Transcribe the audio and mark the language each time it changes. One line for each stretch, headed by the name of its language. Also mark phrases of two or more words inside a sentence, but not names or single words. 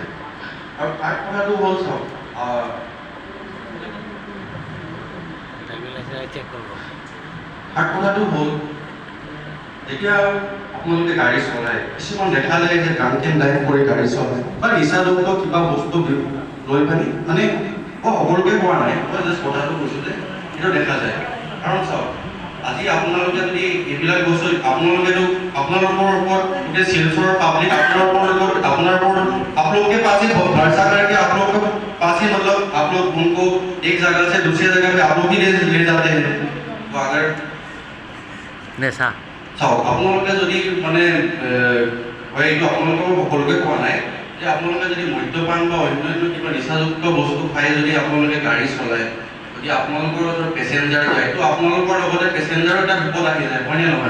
Assamese: আৰু তাৰ কথাটো হ'ল চাওক, তাৰ কথাটো হ'ল যেতিয়া আপোনালোকে গাড়ী চলায় কিছুমান দেখা যায় যে
English: drunk and drive
Assamese: কৰি গাড়ী চলায় বা নিচাযুক্ত কিবা বস্তু লৈ পানি মানে সকলোকে কোৱা নাই, মই জাষ্ট কথাটো কৈছোঁ যে সেইটো দেখা যায়। কাৰণ চাওক আজি আপোনালোকে যদি এইবিলাক বস্তু আপোনালোকৰ ওপৰত গোটেই শিলচৰৰ পাব্লিক
Hindi: आप लोग के पास ही भरोसा करके आप लोग के पास ही मतलब आप लोग उनको एक जगह से दूसरी जगह पे आप लोग ही ले जाते हैं। तो अगर
Assamese: নেশা চাওক আপোনালোকে যদি মানে হয় এইটো আপোনালোকৰ সকলোকে কোৱা নাই যে আপোনালোকে যদি মদ্যপান বা অন্যান্য কিবা নিচাযুক্ত বস্তু খাই যদি আপোনালোকে গাড়ী চলায়, যদি আপোনালোকৰ পেচেঞ্জাৰ যায় তো আপোনালোকৰ লগতে পেচেঞ্জাৰো এটা বিপদ আহি যায়, হয়নে নহয়?